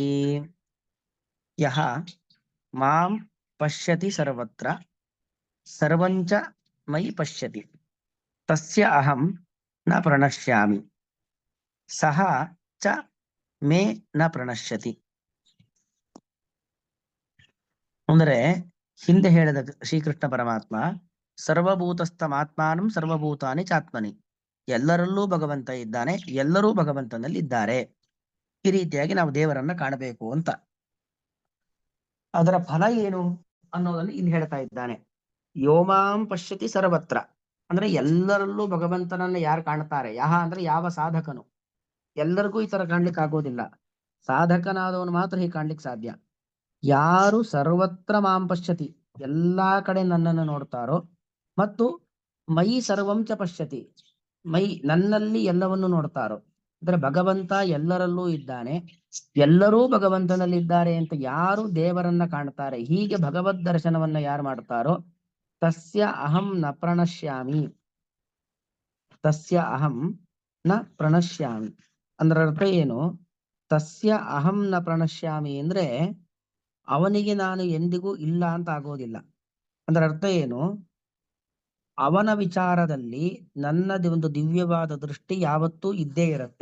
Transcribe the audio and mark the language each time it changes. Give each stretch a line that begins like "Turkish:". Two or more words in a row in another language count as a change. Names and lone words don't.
Sanskrit: ಯಃ ಮಾಂ ಪಶ್ಯತಿ ಸರ್ವತ್ರ ಸರ್ವಂ ಚ ಮಯಿ ಪಶ್ಯತಿ ತಸ್ಯ ಅಹಂ ನ ಪ್ರಣಶ್ಯಾಮಿ ಸಹ ಚ ಮೇ ನ ಪ್ರಣಶ್ಯತಿ.
Kannada: ಅಂದರೆ ಹಿಂದೆ ಹೇಳಿದ ಶ್ರೀಕೃಷ್ಣ ಪರಮಾತ್ಮ
Sanskrit: ಸರ್ವಭೂತಸ್ಥಮಾತ್ಮಾನಂ ಸರ್ವಭೂತಾನಿ ಚಾತ್ಮನಿ,
Kannada: ಎಲ್ಲರಲ್ಲೂ ಭಗವಂತ ಇದ್ದಾನೆ, ಎಲ್ಲರೂ ಭಗವಂತನಲ್ಲಿ ಇದ್ದಾರೆ. ಈ ರೀತಿಯಾಗಿ ನಾವು ದೇವರನ್ನ ಕಾಣಬೇಕು ಅಂತ. ಅದರ ಫಲ ಏನು ಅನ್ನೋದನ್ನು ಇಲ್ಲಿ ಹೇಳ್ತಾ ಇದ್ದಾನೆ.
Sanskrit: ಯೋಮಾಂ ಪಶ್ಯತಿ ಸರ್ವತ್ರ
Kannada: ಅಂದ್ರೆ ಎಲ್ಲರಲ್ಲೂ ಭಗವಂತನನ್ನ ಯಾರು ಕಾಣ್ತಾರೆ, ಯಹ ಅಂದ್ರೆ ಯಾವ ಸಾಧಕನು. ಎಲ್ಲರಿಗೂ ಈ ತರ ಕಾಣ್ಲಿಕ್ಕೆ ಆಗೋದಿಲ್ಲ, ಸಾಧಕನಾದವನು ಮಾತ್ರ ಹೀಗೆ ಕಾಣ್ಲಿಕ್ಕೆ ಸಾಧ್ಯ. ಯಾರು
Sanskrit: ಸರ್ವತ್ರ ಮಾಂ ಪಶ್ಯತಿ
Kannada: ಎಲ್ಲಾ ಕಡೆ ನನ್ನನ್ನು ನೋಡ್ತಾರೋ, ಮತ್ತು
Sanskrit: ಮೈ ಸರ್ವಂಚ ಪಶ್ಯತಿ
Kannada: ಮೈ ನನ್ನಲ್ಲಿ ಎಲ್ಲವನ್ನು ನೋಡ್ತಾರೋ, ಅಂದ್ರೆ ಭಗವಂತ ಎಲ್ಲರಲ್ಲೂ ಇದ್ದಾನೆ, ಎಲ್ಲರೂ ಭಗವಂತನಲ್ಲಿದ್ದಾರೆ ಅಂತ ಯಾರು ದೇವರನ್ನ ಕಾಣ್ತಾರೆ, ಹೀಗೆ ಭಗವದ್ ದರ್ಶನವನ್ನ ಯಾರು ಮಾಡ್ತಾರೋ
Sanskrit: ತಸ್ಯ ಅಹಂ ನ ಪ್ರಣಶ್ಯಾಮಿ. ತಸ್ಯ ಅಹಂ ನ ಪ್ರಣಶ್ಯಾಮಿ
Kannada: ಅಂದ್ರೆ ಅರ್ಥ ಏನು?
Sanskrit: ತಸ್ಯ ಅಹಂ ನ ಪ್ರಣಶ್ಯಾಮಿ
Kannada: ಅಂದ್ರೆ ಅವನಿಗೆ ನಾನು ಎಂದಿಗೂ ಇಲ್ಲ ಅಂತ ಆಗೋದಿಲ್ಲ. ಅಂದ್ರೆ ಅರ್ಥ ಏನು? ಅವನ ವಿಚಾರದಲ್ಲಿ ನನ್ನ ಒಂದು ದಿವ್ಯವಾದ ದೃಷ್ಟಿ ಯಾವತ್ತೂ ಇದ್ದೇ ಇರುತ್ತೆ.